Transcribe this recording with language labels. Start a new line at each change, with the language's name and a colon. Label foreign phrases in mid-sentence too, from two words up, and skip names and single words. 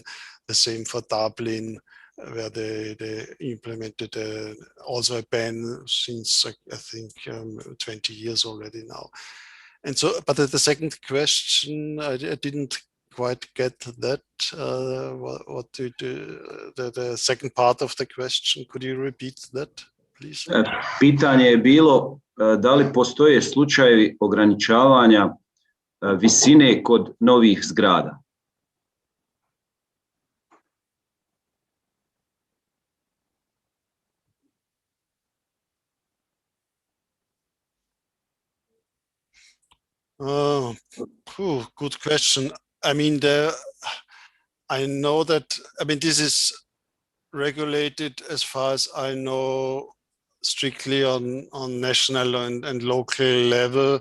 English: The same for Dublin, where they implemented also a ban since I think 20 years already now. And so, but the second question, I didn't quite get that. What the second part of the question, could you repeat that, please?
Serbian: Pitanje je bilo da li postoje slučajevi ograničavanja visine kod novih zgrada.
English: Good question. I mean, I know that, I mean, this is regulated as far as I know strictly on national and local level.